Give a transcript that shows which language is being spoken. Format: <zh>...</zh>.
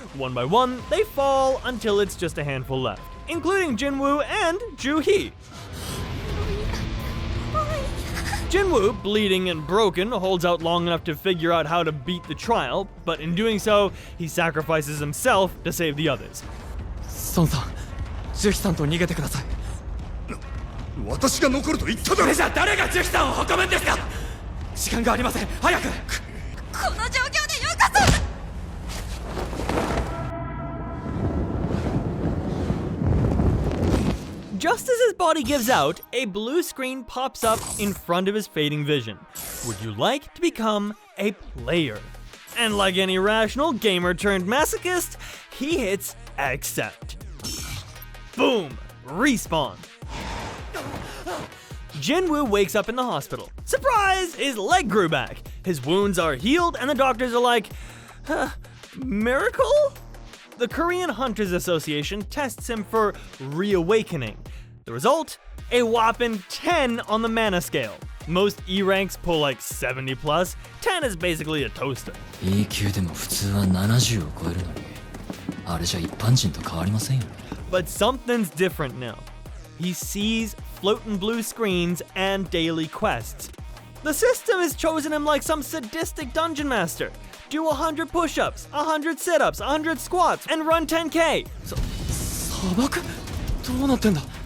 <en>One by one, they fall until it's just a handful left, including Jin Woo and Ju-hee. Jin Woo, bleeding and broken, holds out long enough to figure out how to beat the trial, but in doing so, he sacrifices himself to save the others.</en> <ja>孫さん、ジュヒさんと逃げてください。私が残ると言っただろ。それじゃ誰がジュヒさんを運ぶんですか。時間がありません。早く。この状況でよかった。</ja> <en>Just as his body gives out, a blue screen pops up in front of his fading vision. Would you like to become a player? And like any rational gamer turned masochist, he hits accept. Boom! Respawn. Jin Woo wakes up in the hospital. Surprise! His leg grew back. His wounds are healed, and the doctors are like, miracle? The Korean Hunters Association tests him for reawakening. The result? A whopping 10 on the mana scale. Most E ranks pull like 70 plus. 10 is basically a toaster.</en> <ja>E 級でも普通は70を超えるのに、あれじゃ一般人と変わりませんよね。</ja> <en>But something's different now. He sees floating blue screens and daily quests. The system has chosen him like some sadistic dungeon master. Do 100 push-ups, 100 sit-ups, 100 squats, and run 10k.</en> <ja>砂漠？どうなってんだ？</ja>